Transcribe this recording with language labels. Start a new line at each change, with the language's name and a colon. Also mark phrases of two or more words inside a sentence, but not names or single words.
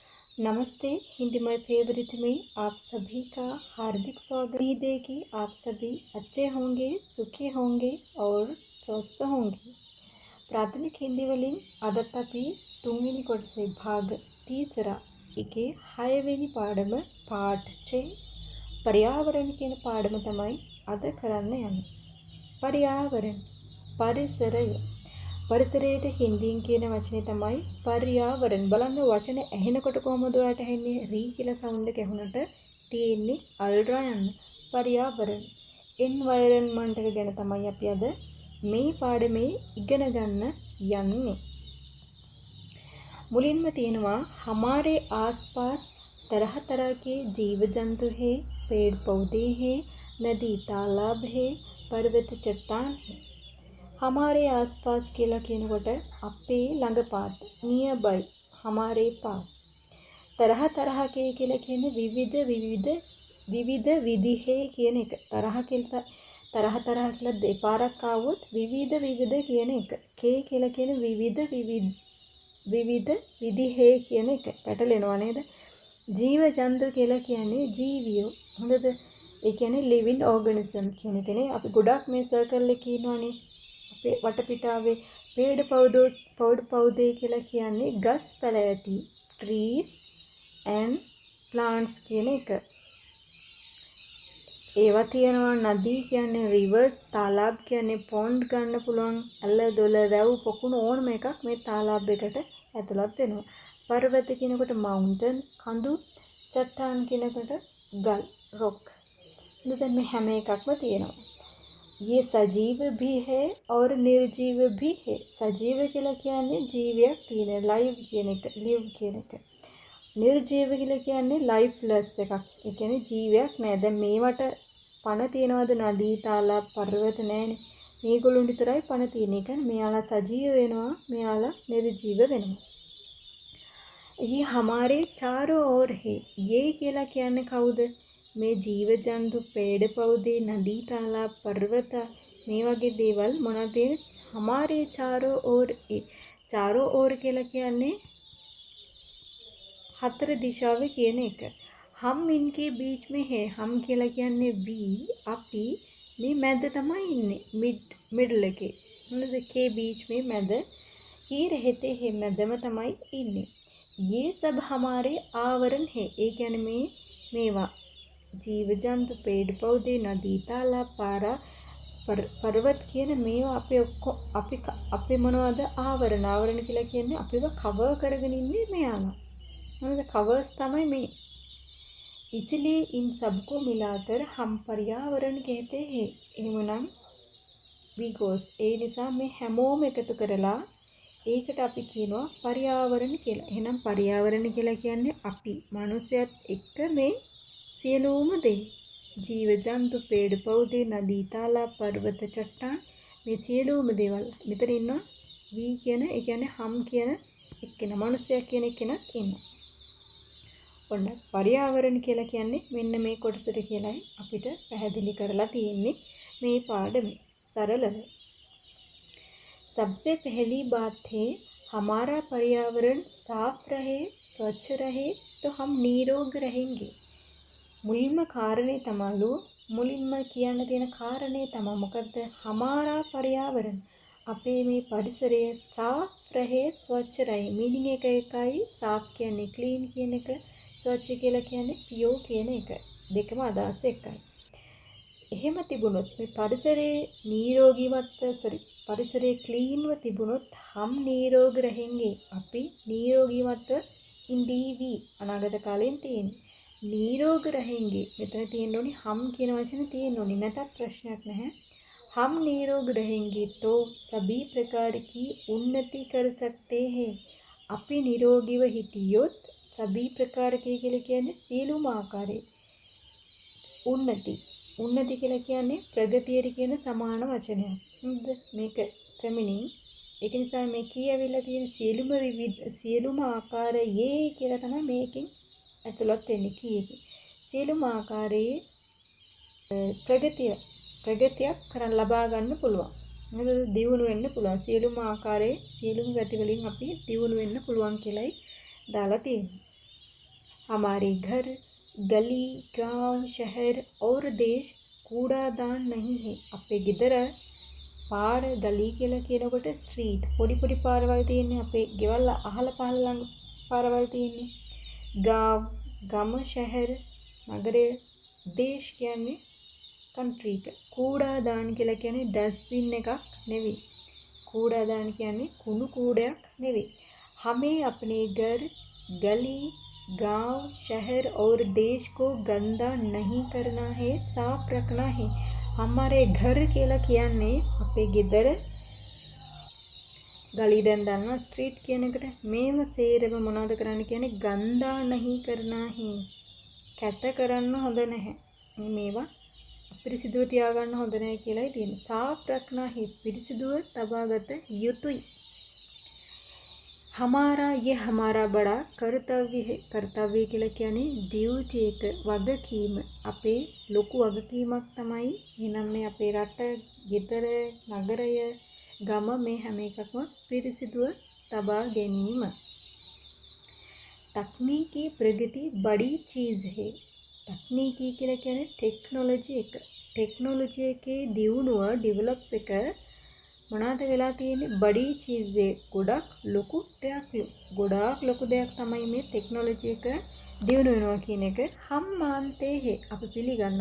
Hindi: नमस्ते। हिंदी माय फेवरेट में आप सभी का हार्दिक स्वागत। उम्मीद है कि आप सभी अच्छे होंगे, सुखी होंगे और स्वस्थ होंगे। प्राथमिक हिंदी
Sinhala: වලින් අදත් අපි තුන්වෙනි කොටසේ භාග 30 එකේ 6 වෙනි පාඩම පාඩ 6 පර්යාවරණ කියන පාඩම තමයි අද කරන්න යන්නේ. පර්යාවරණ පරිසරය පරිසරයට හින්දියෙන් කියන වචනේ තමයි පර්යාවරණ. බලන්න වචන ඇහෙනකොට කොහොමද ඔයාලට ඇහෙන්නේ? රී කියලා සවුන්ඩ් එක ඇහුනට තියෙන්නේ අල්රා යන්න. පර්යාවරණ එන්වයරන්මන්ට් එක ගැන තමයි අපි අද මේ පාඩමේ ඉගෙන ගන්න යන්නේ.
Hindi: मुलिन्म तीनवा हमारे आसपास तरह तरह के जीव जंतु है, पेड़ पौधे हैं, नदी तालाब है, पर्वत चट्टान है. हमारे आसपास
Sinhala: කියලා කියනකොට අපේ ළඟපාත
English: near by
Hindi: हमारे पास. तरह तरह के
Sinhala: කියලා කියන්නේ විවිධ විදිහේ කියන එක. තරහ කියලා දෙපාරක් ආවොත් විවිධ කියන එක. කේ කියලා කියන විවිධ විදිහේ කියන එක. පැටලෙනවා නේද?
Hindi: जीव जंतु
Sinhala: කියලා කියන්නේ ජීවියෝ. හොඳද? ඒ කියන්නේ
English: living organism
Sinhala: කියන එකනේ. අපි ගොඩක් මේ සර්කල් එකේ ඉන්නවනේ. අපේ වටපිටාවේ
Hindi: पेड़ पौधे
Sinhala: කියලා කියන්නේ ගස් පැලැටි,
English: trees and plants
Sinhala: කියන එක. ඒවා තියෙනවා. නදී කියන්නේ rivers, තාලාබ් කියන්නේ pond ගන්න පුළුවන්. අල්ල දොල වැව් පොකුණු ඕනම එකක් මේ තාලාබ් එකට ඇතුළත් වෙනවා. පර්වත කියනකොට mountain කඳු, චට්ටාන් කියනකොට ගල් rock. දැන් මේ හැම එකක්ම තියෙනවා.
Hindi: ये सजीव भी है और निर्जीव भी है.
Sinhala: सजीव කියලා කියන්නේ ජීවියක් තියෙන live කියන එක, live කියන එක. निर्जीव කියලා කියන්නේ lifeless එකක්. ඒ කියන්නේ ජීවියක් නැහැ. දැන් මේවට පණ තියනවද?
Hindi: नदी, तालाब, पर्वत
Sinhala: නැහැනේ. මේගොල්ලෝ විතරයි පණ තියෙන. ඒ කියන්නේ මෙයාලා සජීව වෙනවා, මෙයාලා निर्जीव වෙනවා.
Hindi: ये हमारे चारों ओर है.
Sinhala: ये කියලා කියන්නේ කවුද? මේ ජීව ජන්තු,
Hindi: पेड़ पौधे, नदी तालाब, पर्वत
Sinhala: මේ වගේ දේවල් මොනවද?
Hindi: हमारे चारों ओर है. चारों ओर
Sinhala: කියලා කියන්නේ හතර දිශාව කියන එක.
Hindi: हम इनके बीच में है. हम
Sinhala: කියලා කියන්නේ we, අපි මේ මැද තමයි ඉන්නේ. मिडल එකේ. මොනද?
Hindi: के बीच में මැද. ही रहते हैं.
Sinhala: මැදම තමයි ඉන්නේ.
Hindi: ये सब हमारे आवरण है.
Sinhala: ඒ කියන්නේ මේවා
Hindi: जीव जंतु, पेड़ पौधे, नदी तालाब, पारा, पर्वत
Sinhala: කියන මේවා අපේ මොනවද? ආවරණ කියලා කියන්නේ අපිව කවර් කරගෙන ඉන්නේ මෙයාලා. මොනවද? කවර්ස් තමයි මේ.
Hindi: इसलिए इन सबको मिलाकर हम पर्यावरण कहते हैं.
Sinhala: එහෙමනම් because ඒ නිසා මේ හැමෝම එකතු කරලා ඒකට අපි කියනවා පර්යාවරණ කියලා. එහෙනම් පර්යාවරණ කියලා කියන්නේ අපි මනුස්සයත් එක්ක මේ සියලුම දේ. ජීව ජන්තු,
Hindi: पेड़ पौधे, नदी तालाब, पर्वत चट्टान
Sinhala: මේ සියලුම දේවල්. මෙතන ඉන්නවා we කියන, ඒ කියන්නේ हम කියන එක්කෙනා, මනුස්සයා කියන එක්කෙනත් ඉන්නවා. ඔන්න පර්යාවරණ කියලා කියන්නේ මෙන්න මේ කොටසට කියලායි අපිට පැහැදිලි කරලා තියෙන්නේ මේ පාඩමේ.
Hindi: सरल है. सबसे पहली बात है हमारा पर्यावरण साफ रहे, स्वच्छ रहे तो हम निरोग रहेंगे.
Sinhala: මුලින්ම කාරණේ තමලු මුලින්ම කියන්න තියෙන කාරණේ තමයි මොකද්ද?
Hindi: हमारा पर्यावरण
Sinhala: අපේ මේ
Hindi: परिसरය साफ रहे, स्वच्छ रहे.
Sinhala: मीनिंग එක එකයි. साफ කියන්නේ clean කියන එක, स्वच्छ කියලා කියන්නේ pure කියන එක. දෙකම අදහස එකයි. එහෙම තිබුණොත් මේ परिसरයේ ක්ලීන්ව තිබුණොත්
Hindi: हम निरोग रहेंगे.
Sinhala: අපි නිරෝගීවත්ව ඉඳීවි. අනාගත කාලෙන් තියෙන්නේ
Hindi: निरोग रहेंगे.
Sinhala: මෙතන තියෙන්න ඕනි हम කියන වචනේ තියෙන්න ඕනි. නැතත් ප්‍රශ්නයක් නැහැ.
Hindi: हम निरोग रहेंगे तो सभी प्रकार की उन्नति कर सकते हैं.
Sinhala: අපි නිරෝගීව හිටියොත්
Hindi: सभी प्रकार के
Sinhala: කියලා කියන්නේ සියලුම ආකාරයේ උන්නති කියලා කියන්නේ ප්‍රගතියට කියන සමාන වචනයක්. හරිද? මේක ෆෙමිනින්. ඒක නිසා මේ කියවිලා තියෙන සියලුම ආකාරයේ කියලා තමයි මේකෙන් ඇතුළත් වෙන්නේ කීයේ. සියලුම ආකාරයේ ප්‍රගතියක් කරන් ලබා ගන්න පුළුවන්. මොකද දියුණු වෙන්න පුළුවන්. සියලුම ආකාරයේ සියලුම ගති වලින් අපි දියුණු වෙන්න පුළුවන් කියලායි දාලා තියෙන්නේ.
Hindi: हमारे घर गली गांव शहर और देश कूड़ादान नहीं है.
Sinhala: අපේ ගෙදර පාර ගලී කියලා කියනකොට ස්ට්‍රීට් පොඩි පොඩි පාරවල් තියෙන්නේ. අපේ ගෙවල් අහල පහල ළඟ පාරවල් තියෙන්නේ. ගාව ගම शहर නගරය දේශ කියන්නේ කන්ට්‍රී එක. කූඩාදාන කියලා කියන්නේ ඩස්බින් එකක් නෙවෙයි. कूड़ादान කියන්නේ කුණු කූඩයක් නෙවෙයි.
Hindi: हमें अपने घर गली गांव शहर और देश को गंदा नहीं करना है, साफ रखना है. हमारे घर
Sinhala: කියලා කියන්නේ අපේ ගෙදර ගලී දැන් දන්නවා ස්ට්‍රීට් කියන එකට මේව සේරම මොනවද කරන්න කියන්නේ
Hindi: गंदा नहीं करना है.
Sinhala: කැත කරන්න හොඳ නැහැ. මේවා පිරිසිදුව තියාගන්න හොඳ නැහැ කියලායි තියෙන්නේ.
Hindi: साफ रखना है
Sinhala: පිරිසිදුව තබාගත යුතුයි.
Hindi: हमारा ये हमारा बड़ा कर्तव्य है.
Sinhala: कर्तव्य කියලා කියන්නේ ඩියුටි එක වගකීම. අපේ ලොකු වගකීමක් තමයි. එහෙනම් මේ අපේ රට, ගෙදර, නගරය, ගම මේ හැම එකක්ම පිරිසිදුව තබා ගැනීම.
Hindi: तकनीकी प्रगति बड़ी चीज़ है.
Sinhala: तकनीकी කියලා කියන්නේ ටෙක්නොලොජි එක. ටෙක්නොලොජි එකේ දියුණුව ඩෙවලොප් එක මොනවාද වෙලා තියෙන්නේ?
Hindi: बड़ी चीज़
Sinhala: එක. ගොඩක් ලොකු දෙයක්. ගොඩාක් ලොකු දෙයක් තමයි මේ ටෙක්නොලොජි එක දියුණු වෙනවා කියන එක.
Hindi: हम मानते हैं
Sinhala: අපි පිළිගන්නවා.